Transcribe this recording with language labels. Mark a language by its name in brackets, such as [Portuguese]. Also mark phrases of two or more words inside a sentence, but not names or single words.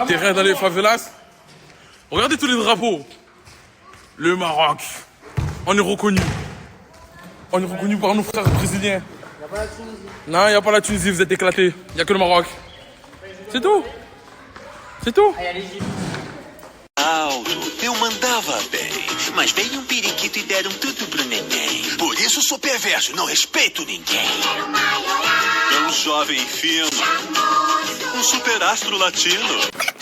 [French] Terrain dans les favelas. Regardez tous les drapeaux. Le Maroc. On est reconnu. On est reconnu par nos frères brésiliens. Y'a pas la Tunisie. Non, il n'y a pas la Tunisie, vous êtes éclatés. Il n'y a que le Maroc. C'est tout. C'est tout. [Portuguese] Aldo, eu mandava bem, mas veio um periquito e deram tudo pro neném. Por isso sou perverso, não respeito ninguém. É um jovem fino, um superastro latino.